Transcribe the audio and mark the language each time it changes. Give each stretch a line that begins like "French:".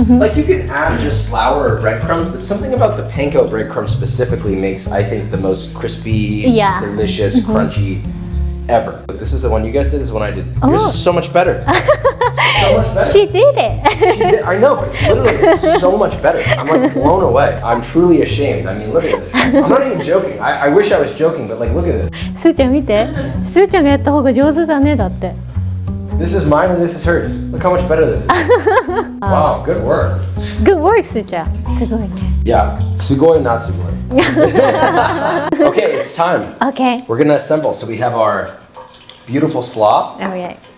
English: Like you can add just flour or breadcrumbs, but something about the panko breadcrumbs specifically makes, I think, the most crispy, delicious, crunchy ever. But this is the one you guys did. This is the one I did. Yours is so much better. So much better. She did it. I know, but it's literally so much better. I'm like blown away. I'm truly ashamed. I mean, look at this. I'm not even joking. I wish I was joking, but like, look at this.
Japanese: すーちゃん見て。すーちゃんがやった方が上手だねだって。
English: This is mine and this is hers. Look how much better this is. Wow, good work. Good work, すーちゃん。
Japanese: すごいね。
English: Yeah, sugoi, not sugoi. Okay, it's time. Okay. We're gonna assemble. So we have our beautiful slaw. Alright.